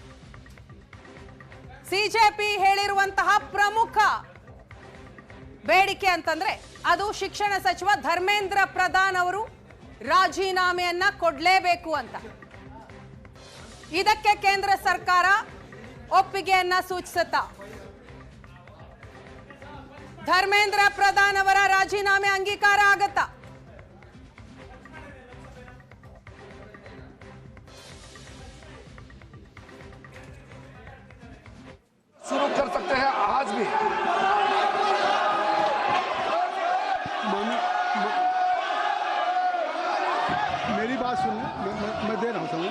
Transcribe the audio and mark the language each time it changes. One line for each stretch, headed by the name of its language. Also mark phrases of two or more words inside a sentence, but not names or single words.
Kannada: ಸಿಜೆಪಿ ಹೇಳಿರುವಂತಹ ಪ್ರಮುಖ ಬೇಡಿಕೆ ಅಂತಂದ್ರೆ ಅದು ಶಿಕ್ಷಣ ಸಚಿವ ಧರ್ಮೇಂದ್ರ ಪ್ರಧಾನ್ ಅವರು ರಾಜೀನಾಮೆಯನ್ನ ಕೊಡಲೇಬೇಕು ಅಂತ. ಇದಕ್ಕೆ ಕೇಂದ್ರ ಸರ್ಕಾರ ಒಪ್ಪಿಗೆಯನ್ನ ಸೂಚಿಸುತ್ತಾ ಧರ್ಮೇಂದ್ರ ಪ್ರಧಾನ್ ಅವರ ರಾಜೀನಾಮೆ ಅಂಗೀಕಾರ ಆಗತ್ತಾ?
Hindi: शुरू कर सकते हैं आज भी। मेरी बात सुन लें, मैं दे रहा हूँ समय।